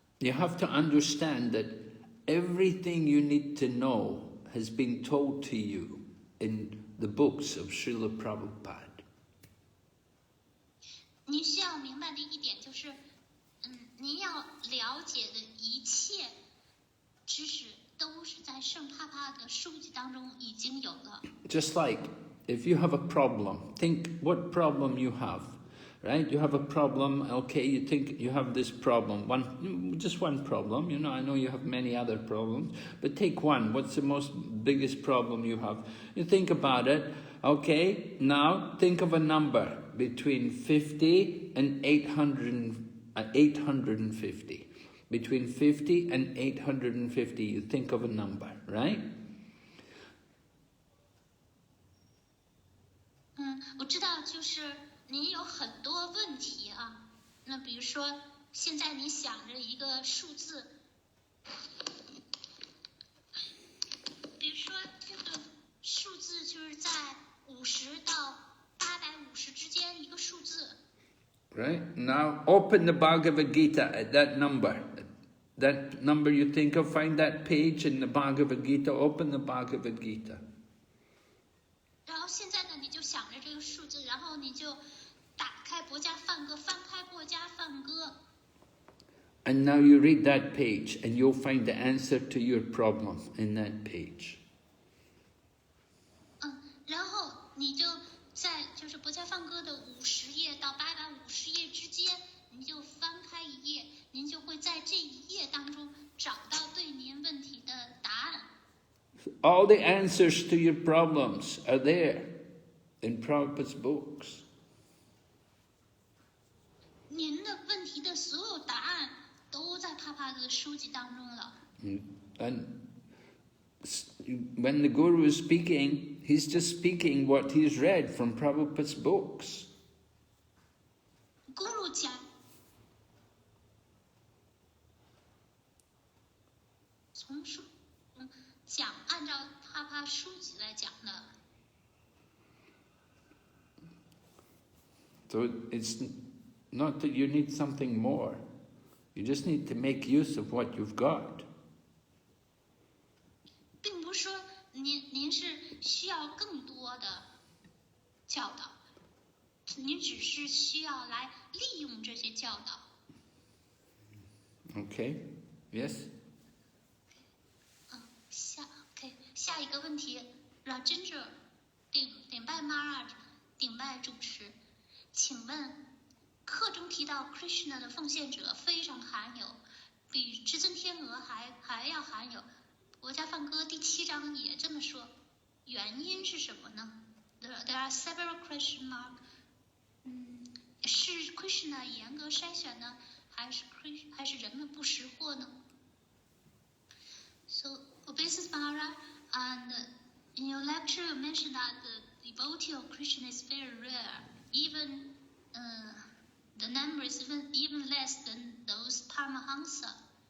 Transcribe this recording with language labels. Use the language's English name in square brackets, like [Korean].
[English] You have to understand that everything you need to know has been told to you in the books of Srila Prabhupada. [Chinese] 您需要明白的一点就是，您要了解的一切知识都是在圣帕帕的书籍当中已经有了。 [English] Just like if you have a problem, think what problem you have. Right? You have a problem, okay, you think you have this problem, just one problem, I know you have many other problems, but take one. What's the biggest problem you have? You think about it, okay, now think of a number between 50 and 850. Between 50 and 850, you think of a number, right? [Chinese] 我知道，就是您有很多问题啊。那比如说，现在你想着一个数字，比如说这个数字就是在50到850之间一个数字。 [English] Right? Now open the Bhagavad Gita at that number. That number you think of, find that page in the Bhagavad Gita, open the Bhagavad Gita. [Chinese] 然后现在呢，你就想着这个数字，然后你就打开博家梵歌，翻开博家梵歌。 [English] And now you read that page and you'll find the answer to your problem in that page. [Chinese] 然后你就在就是博家梵歌的50页到850页之间，你就翻开一页，您就会在这一页当中找到对您问题的答案。 [English] All the answers to your problems are there in Prabhupada's books. [Chinese] 您的问题的所有答案都在帕帕的书籍当中了。 [English] And when the Guru is speaking, he's just speaking what he's read from Prabhupada's books. [Chinese] Guru 讲，从书讲按照帕帕书籍来讲的。 [English] So it's not that you need something more. You just need to make use of what you've got. [Chinese] 并不是说您是需要更多的教导，您只是需要来利用这些教导。 [English] Okay? Yes? [Chinese] 下一个问题 ，Rajendra 顶拜 Maharaj 顶拜主持，请问课中提到 Krishna 的奉献者非常罕有，比至尊天鹅还要罕有。国家梵歌第7章也这么说，原因是什么呢 ？ [English] There are several question mark。 [Chinese] 是 Krishna 严格筛选呢，还是人们不识货呢 ？ [English] So Obeisance Maharaj, and in your lecture you mentioned that the devotee of Krishna is very rare, even the number is even less than those Paramahansa.